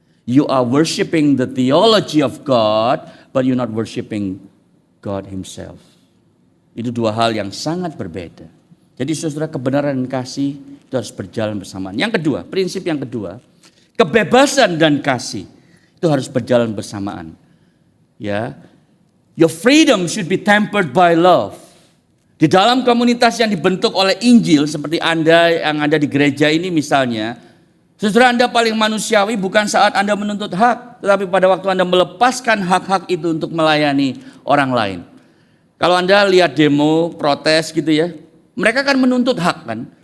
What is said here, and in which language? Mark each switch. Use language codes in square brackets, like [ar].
[en] You are worshiping the theology of God, but you're not worshiping God Himself. [id] Itu dua hal yang sangat berbeda. Jadi saudara, kebenaran dan kasih itu harus berjalan bersamaan. Yang kedua, prinsip yang kedua, kebebasan dan kasih itu harus berjalan bersamaan. [en] Ya, your freedom should be tempered by love. [id] Di dalam komunitas yang dibentuk oleh Injil seperti Anda yang ada di gereja ini misalnya, saudara, Anda paling manusiawi bukan saat Anda menuntut hak, tetapi pada waktu Anda melepaskan hak-hak itu untuk melayani orang lain. Kalau Anda lihat demo, protes gitu ya, mereka kan menuntut hak kan.